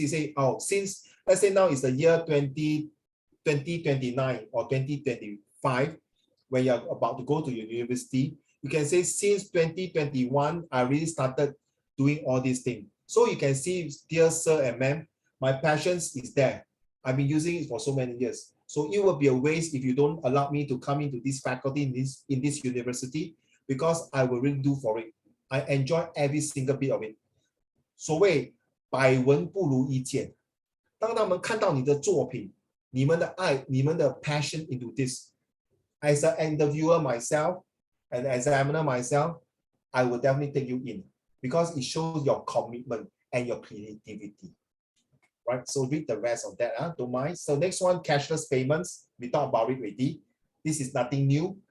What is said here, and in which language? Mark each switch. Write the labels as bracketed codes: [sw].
[en] You say, oh, since let's say now it's the year 2029 or 2025, when you're about to go to your university, you can say since 2021, I really started doing all these things. So you can see, dear sir and ma'am, my passion is there. I've been using it for so many years. So it will be a waste if you don't allow me to come into this faculty in this university, because I will really do for it. I enjoy every single bit of it. [zh] 所谓百闻不如一见，当他们看到你的作品，你们的爱，你们的 [en] passion into this. As an interviewer myself, an examiner myself, I will definitely take you in because it shows your commitment and your creativity. Right? So read the rest of that. Don't mind. So next one, cashless payments. We talked about it already. This is nothing new.